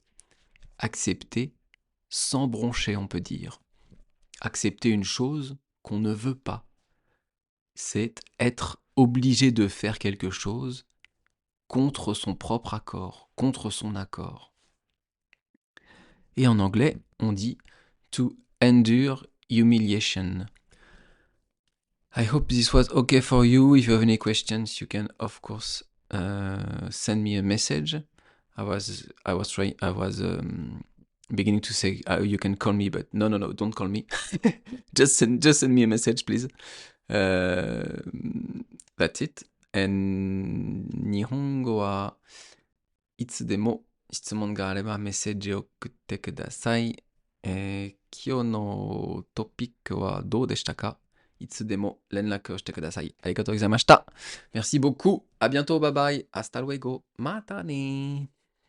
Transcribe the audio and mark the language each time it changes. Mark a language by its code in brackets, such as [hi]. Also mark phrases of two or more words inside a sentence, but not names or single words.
[fr] Accepter sans broncher, on peut dire. Accepter une chose qu'on ne veut pas. C'est être obligé de faire quelque chose contre son propre accord, contre son accord. Et en anglais, on dit [en] to endure humiliation. I hope this was okay for you. If you have any questions, you can of course send me a message. I was beginning to say you can call me, but no, don't call me. just send me a message, please. That's it. [ja] And 日本語はいつでも質問があればメッセージを送ってください。今日のトピックはどうでしたか？いつでも連絡をしてください。ありがとうございました。 [fr] Merci beaucoup. À bientôt. [en] Bye bye. [es] Hasta luego. [ja] またね。